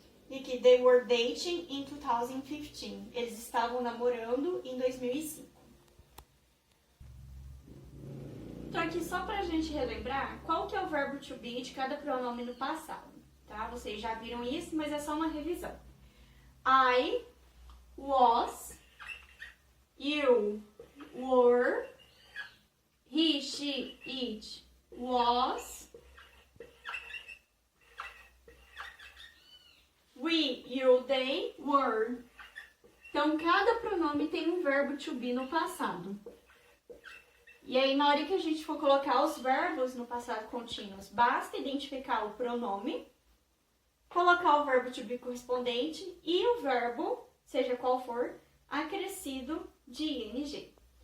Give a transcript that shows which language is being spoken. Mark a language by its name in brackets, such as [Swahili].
[Portuguese] E que [English] they were dating in 2015. [Portuguese] Eles estavam namorando em 2005. Então, aqui só pra gente relembrar qual que é o verbo to be de cada pronome no passado, tá? Vocês já viram isso, mas é só uma revisão. [English] I was, you were, he, she, it was, we, you, they, were. [Portuguese] Então, cada pronome tem um verbo to be no passado. E aí, na hora que a gente for colocar os verbos no passado contínuos, basta identificar o pronome, colocar o verbo to be correspondente e o verbo, seja qual for, acrescido de ing.